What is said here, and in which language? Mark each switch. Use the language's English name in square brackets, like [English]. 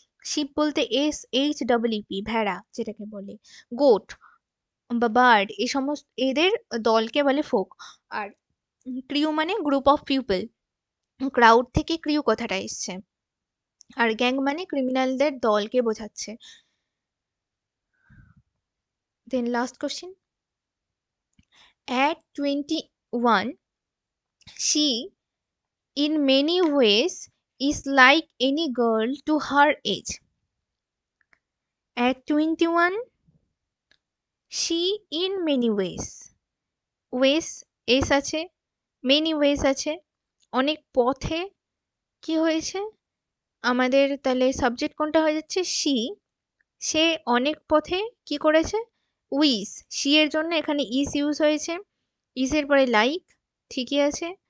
[Bangla] Sheep বলতে SHEEP, ভেড়া যেটাকে বলে, গোট বা বার্ড, এই সমস্ত এদের দলকে বলে ফোক। আর ক্রিউ মানে গ্রুপ অফ পিপল, ক্রাউড থেকে ক্রিউ কথাটা এসছে। আর গ্যাং মানে ক্রিমিনালদের দলকে বোঝাচ্ছে। দেন last question, [English] at 21 she in many ways is like any girl to her age. At 21 she in many ways, [Bangla] ways S আছে, many ways আছে, অনেক পথে, কি হয়েছে আমাদের, তাহলে সাবজেক্ট কোনটা হয়ে যাচ্ছে, সে অনেক পথে কি করেছে, উইস, সি এর জন্য এখানে ইস ইউজ হয়েছে, ইসের পরে লাইক, ঠিকই আছে।